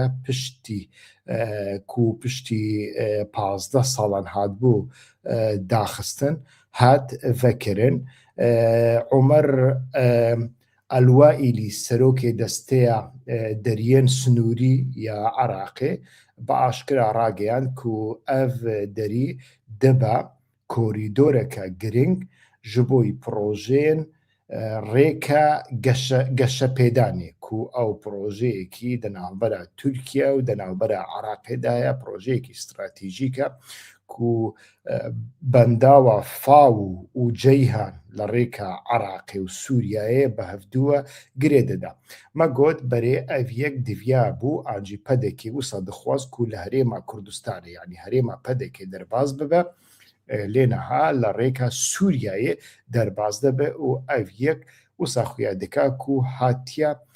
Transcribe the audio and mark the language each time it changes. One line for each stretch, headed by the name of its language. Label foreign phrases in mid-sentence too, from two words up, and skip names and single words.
Kurdish: piştî ku piştî 15 salan hatbû daxistin hat vekirin Umer Elwaîlî serokê desteya deriyên snûrî ya Iraqê bi aşkira rageyand ku ev derî dibe korîdoreke giring ji bo projeyên rêka geşepêdanê ku ew projeyekî di navbera Tirkiye û di navbera Iraqê de ye projeyekî stratîjîk e كو بنداوە فاو و جەیهان لە ڕێکە عراقی و سووریایە بە هەفتووە گرێ دەدا مەگۆت بەرێ ئەڤ یەک دڤیا بوو ئاجی پەدێکی وسە دەخواست و لە هەرێما کوردستانە ینی هەرێما پەدێکی دەرباز ببە لێنەها لە ڕێکە سووریایە دەرباز دەبێ و ئەڤ یەک وسا خویا دکا و هاتیە